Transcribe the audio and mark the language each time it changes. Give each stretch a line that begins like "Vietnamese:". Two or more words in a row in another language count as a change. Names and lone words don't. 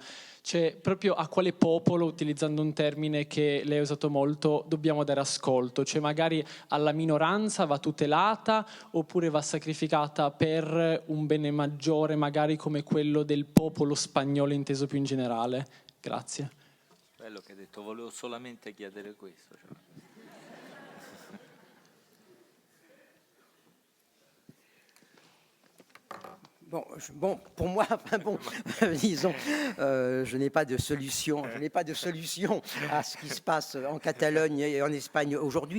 Italian: Cioè, proprio a quale popolo, utilizzando un termine che lei ha usato molto, dobbiamo dare ascolto? Cioè, magari alla minoranza va tutelata oppure va sacrificata per un bene maggiore, magari come quello del popolo spagnolo inteso più in generale? Grazie. Bello che hai detto, volevo solamente chiedere questo. Cioè.
French: Bon, pour moi, disons, je n'ai pas de solution. Je n'ai pas de solution à ce qui se passe en Catalogne et en Espagne aujourd'hui.